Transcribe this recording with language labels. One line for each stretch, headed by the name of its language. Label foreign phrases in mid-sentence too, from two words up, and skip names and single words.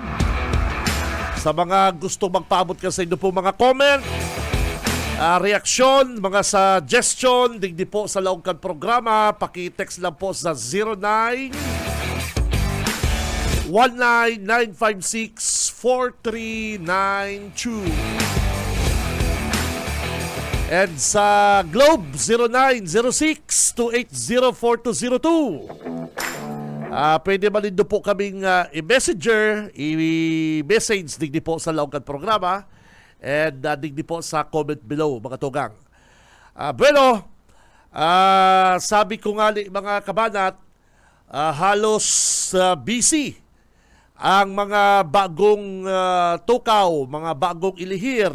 Bikol: Sa mga gusto magpaabot ka sa inyo po mga comment, reaksyon, mga suggestion, digdi po sa laong kan programa, paki-text lang po sa 09-19956-4392. And sa Globe, 0906-280-4202. Pwede man din po kaming i-messenger, i-message digdi po sa laong kan programa and digdi po sa
English: comment below,
Bikol: mga tugang. Sabi ko nga mga kabanat, halos busy ang mga bagong tukaw, mga bagong ilihir.